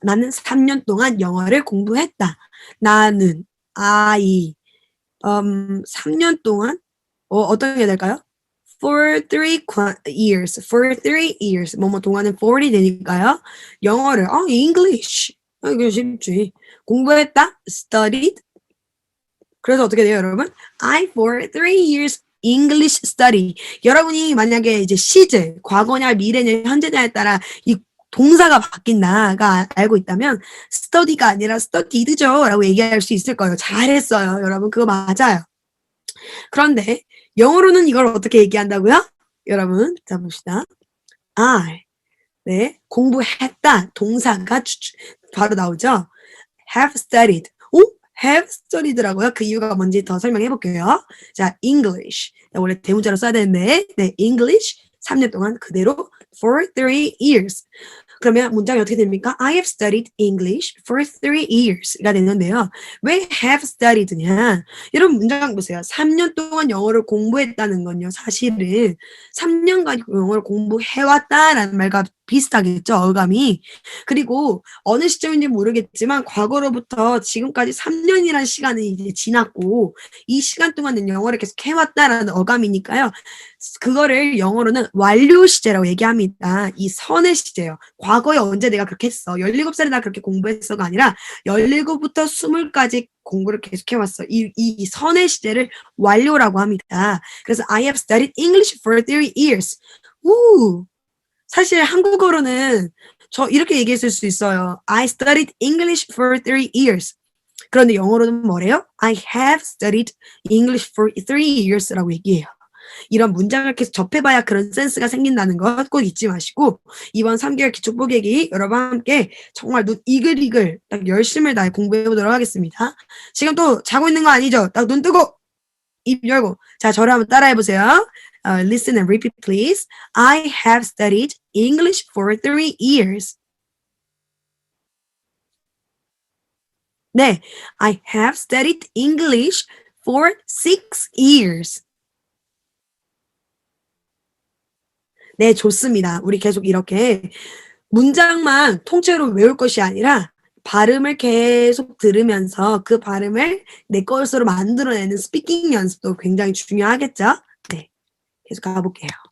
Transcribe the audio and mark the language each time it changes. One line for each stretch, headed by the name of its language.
Korean: 나는 3년 동안 영어를 공부했다. 나는, I, 3년 동안, 어떤 게 될까요?
English: For 3 years.
Korean: 뭐뭐 동안은 40이 되니까요. 영어를, English. 이거 쉽지. 공부했다. Studied. 그래서 어떻게 돼요, 여러분?
English: I for 3 years English study.
Korean: 여러분이 만약에 이제 시제, 과거냐, 미래냐, 현재냐에 따라 이 동사가 바뀐다가 알고 있다면 study가 아니라 studied죠 라고 얘기할 수 있을 거예요. 잘했어요. 여러분 그거 맞아요. 그런데 영어로는 이걸 어떻게 얘기한다고요? 여러분 자 봅시다. I 네 공부했다 동사가 바로 나오죠.
English: have studied. have studied라고요.
Korean: 그 이유가 뭔지 더 설명해 볼게요. 자, English. 원래 대문자로 써야 되는데 네, English 3년 동안 그대로
English: for 3 years.
Korean: 그러면 문장이 어떻게 됩니까?
English: I have studied English for 3 years가 되는데요.
Korean: 왜 have studied냐? 여러분 문장 보세요. 3년 동안 영어를 공부했다는 건요. 사실은 3년간 영어를 공부해왔다라는 말과 비슷하겠죠. 어감이. 그리고 어느 시점인지 모르겠지만 과거로부터 지금까지 3년이라는 시간이 이제 지났고 이 시간 동안은 영어를 계속 해왔다라는 어감이니까요. 그거를 영어로는 완료 시제라고 얘기합니다. 이 선의 시제예요. 과거에 언제 내가 그렇게 했어. 17살에 나 그렇게 공부했어가 아니라 17부터 20까지 공부를 계속해왔어. 이 선의 시제를 완료라고 합니다.
English: 그래서 I have studied English for 3 years. 우!
Korean: 사실 한국어로는 저 이렇게 얘기했을 수 있어요.
English: I studied English for 3 years.
Korean: 그런데 영어로는 뭐래요?
English: I have studied English for 3 years라고 얘기해요.
Korean: 이런 문장을 계속 접해봐야 그런 센스가 생긴다는 것 꼭 잊지 마시고 이번 3개월 기초 보객이 여러분과 함께 정말 눈 이글이글 딱 열심을 다해 공부해보도록 하겠습니다. 지금 또 자고 있는 거 아니죠? 딱 눈 뜨고 입 열고 자 저를 한번 따라해보세요.
English: Listen and repeat please. I have studied English for 3 years. 네, I have studied English for 6 years.
Korean: 네, 좋습니다. 우리 계속 이렇게 문장만 통째로 외울 것이 아니라 발음을 계속 들으면서 그 발음을 내 것으로 만들어내는 스피킹 연습도 굉장히 중요하겠죠? 네, 계속 가볼게요.